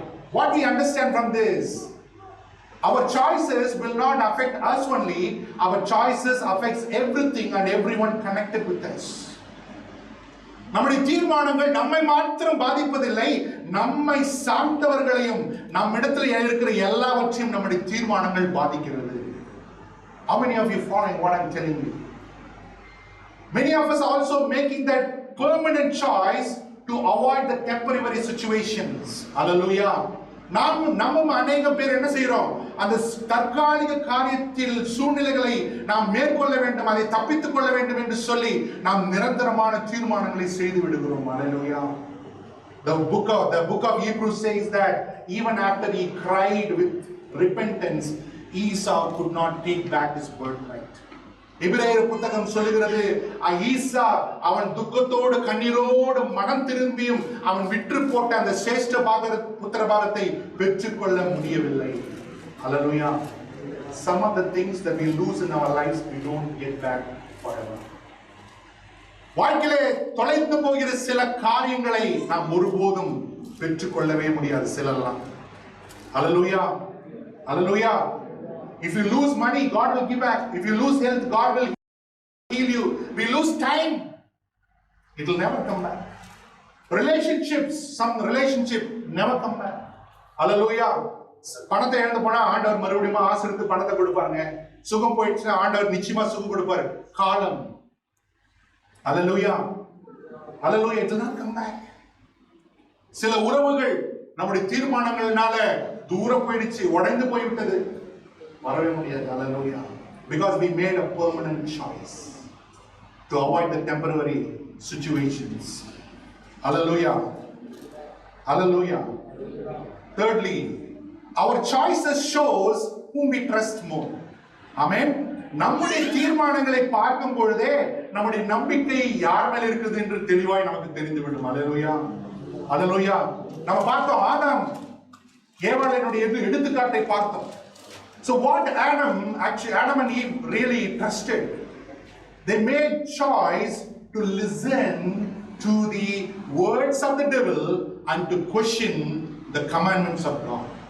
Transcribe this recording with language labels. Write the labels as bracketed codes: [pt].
[en] What we understand from this, our choices will not affect us only, our choices affects everything and everyone connected with us. [ta] நம்முடைய தீர்மானங்கள் நம்மை மாத்திரம் பாதிப்பதில்லை, நம்மை சார்ந்தவர்களையும் நம்மிடத்தில் இருக்கிற எல்லாவற்றையும் நம்முடைய தீர்மானங்கள் பாதிக்கிறது. [en] How many of you following what I'm telling you? Many of us also making that permanent choice to avoid the temporary situations. [ta] Hallelujah. நம்ம அநேக பேர் என்ன செய்றோம்? அந்த தற்காலிக காரியத்தில் சூழ்நிலைகளை நாம் மேற்கொள்ள வேண்டும், அதை தப்பித்துக் கொள்ள வேண்டும் என்று சொல்லி நாம் நிரந்தரமான தீர்மானங்களை செய்து விடுகிறோம். [en] Hallelujah. The book of Hebrews says that even after he cried with repentance, Esau could not take back his birthright. [ta] எபிரேயர் புத்தகம் சொல்லுகிறது, ஈசா அவன் துக்கத்தோடு கண்ணீரோடு மனம் திரும்பியும் அவன் விற்று போட்ட அந்த சேஷ்ட புத்திர பாகத்தை பெற்றுக்கொள்ள முடியவில்லை. [en] Hallelujah. Some of the things that we lose in our lives we don't get back forever. [ta] வாழ்க்கையிலே தொலைந்து போகிற சில காரியங்களை நாம் ஒருபோதும் பெற்றுக்கொள்ளவே முடியாது. சிலெல்லாம் Hallelujah. [en] Hallelujah. If you lose money, God will give back. If you lose health, God will heal you. We lose time, it will never come back. Relationships, some relationship never come back. Hallelujah. [ta] பணத்தை இழந்து போனா ஆண்டவர் மறுபடியும் ஆசிரித்து பணத்தை கொடுப்பாருங்க. சுகம் போயிடுச்சுன்னா ஆண்டவர் நிச்சயமா சுகம் கொடுப்பாரு. [en] காலம். Hallelujah. Hallelujah. It will not come back. [ta] சில உறவுகள் நம்முடைய தீர்மானங்கள்னால தூரம் போயிடுச்சு, உடைந்து போய்விட்டது. வரவே முடியாது. Hallelujah. [en] Because we made a permanent choice to avoid the temporary situations. Hallelujah. Hallelujah. Thirdly, our choices shows whom we trust more. Amen. [ta] நம்முடைய தீர்மானங்களை பார்க்கும் பொழுதே நம்முடைய நம்பிக்கை யார் மேல் இருக்குது என்று தெளிவாய் நமக்கு தெரிந்துவிடும். Hallelujah. Hallelujah. நம்ம பார்த்தோம் ஆதாம் ஏவாளினுடைய எடுத்துக்காட்டை பார்த்தோம். [en] So what Adam and Eve really trusted, they made choice to listen to the words of the devil and to question the commandments of God.